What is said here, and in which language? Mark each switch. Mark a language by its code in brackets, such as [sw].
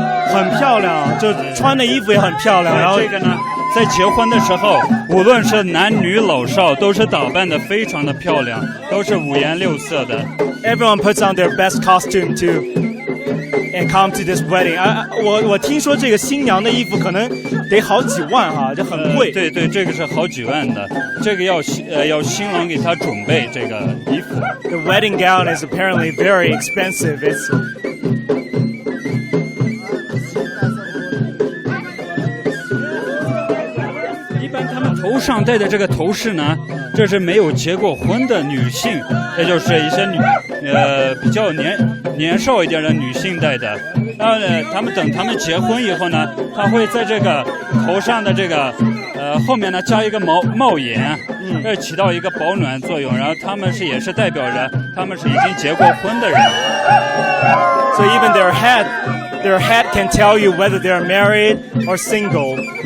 [zh] 很漂亮，就穿的衣服也很漂亮。然后这个呢，在结婚的时候，无论是男女老少，都是打扮的非常的漂亮，都是五颜六色的。 [en] Everyone puts on their best costume and come to this wedding. [zh] 我听说这个新娘的衣服可能得好几万哈，就很贵。对，这个是好几万的，这个要新郎给她准备这个衣服。 [en] The wedding gown is apparently very expensive. It's [zh] 头上戴的这个头饰呢，这是没有结过婚的女性，也就是一些比较年少一点的女性戴的。然后呢，等他们结婚以后呢，他会在这个头上的这个后面呢加一个帽檐，这起到一个保暖作用。然后他们也是代表着他们是已经结过婚的人。 [en] So even their hat can tell you whether they're married or single.